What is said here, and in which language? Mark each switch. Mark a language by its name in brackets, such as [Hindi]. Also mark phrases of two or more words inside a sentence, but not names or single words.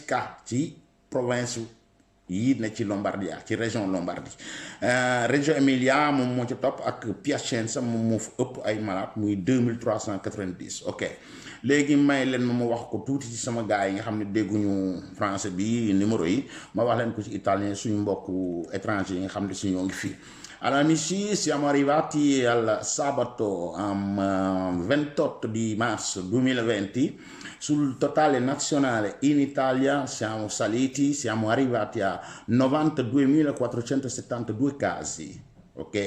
[Wolof] cas ci province yi ne ci Lombardia ci région Lombardie région Emilia moom moo ci topp ak Piacenza moom moo fa ëpp ay malade muy 2390 ok léegi may leen ma wax ko tuuti ci sama gars yi nga xam ne dégguñu français bi numéro yi ma wax leen ko ci italien suñu mbokku étranger yi nga xam ne si ñoo ngi fii. [Italian] Allora amici, siamo arrivati al sabato 28 di marzo 2020. Sul totale nazionale in Italia siamo arrivati a 92.472 casi, ok?